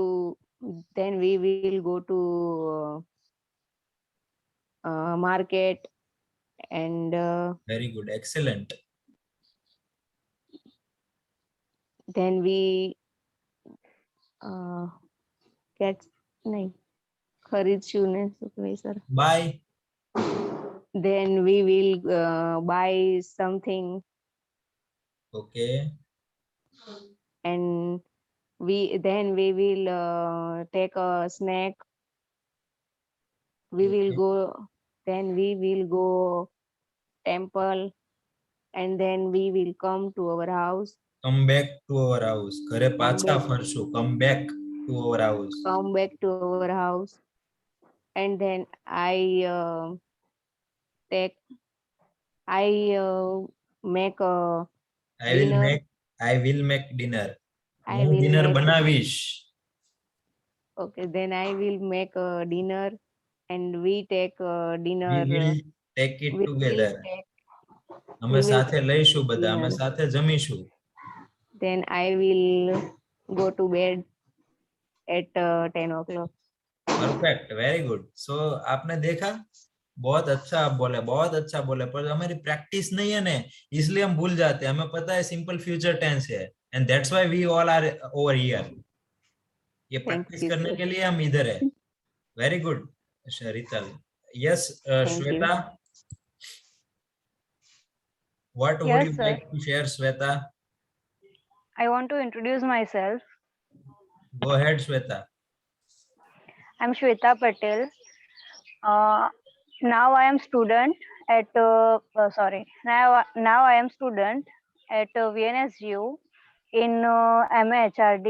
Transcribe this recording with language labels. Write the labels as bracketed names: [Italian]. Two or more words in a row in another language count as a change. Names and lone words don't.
[English] Then we will go to market, and very good, excellent. then we get [Gujarati] નહીં ખરીદશું ને શું કહેવાય sir? [English] Bye. Then we will buy something, Okay, and we will take a snack. We will okay. go. Then we will go temple, and then we will come to our house. Come back to our house. [Gujarati] ઘરે પાછા [English] back. ફરશું. Come back to our house. Come back to our house, and then I make a I will dinner. make dinner. I [Gujarati] હું [English] will dinner make- [Gujarati] બનાવીશ. [English] Okay, then I will make a dinner, and we take a dinner. We will take it we will together. અમે we will [Gujarati] સાથે લઈશું બધા. અમે [English] dinner. [Gujarati] સાથે જમીશું. [English] Then I will go to bed at 10 o'clock. perfect, very good. [Hindi] सो आपने देखा, बहुत अच्छा आप बोले, बहुत अच्छा बोले, पर हमारी प्रैक्टिस नहीं है ना, इसलिए हम भूल जाते हैं. हमें पता है [English] simple future tense [Hindi] है, [English] and that's why we all are over here. [Hindi] ये प्रैक्टिस [English] you, [Hindi] करने [English] sir. [Hindi] के लिए हम इधर है. [English] very good [Hindi] रितल. [English] यस श्वेता, what would Yes, यू sir. like to share श्वेता? I want to introduce myself. go ahead श्वेता. I'm Shweta Patel. Now I am student at now I am student at VNSU in MA HRD.